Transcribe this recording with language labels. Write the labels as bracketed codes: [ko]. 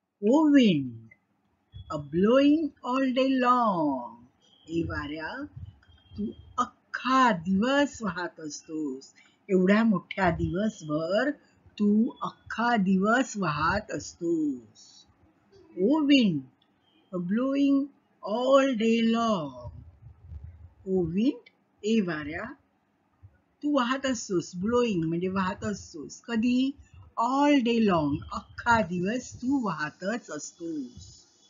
[en] O wind, a blowing all day long. [mr] ए वाऱ्या, तू अख्खा दिवस वाहत असतोस. एवढ्या मोठ्या दिवसभर तू अख्खा दिवस वाहत असतोस. [en] O wind, a blowing all day long. O wind, [mr] ए वाऱ्या, तू वाहत असतोस. ब्लोईंग म्हणजे वाहत असतोस. कधी? [en] all day long, [mr] अख्खा दिवस तू वाहतच असतोस.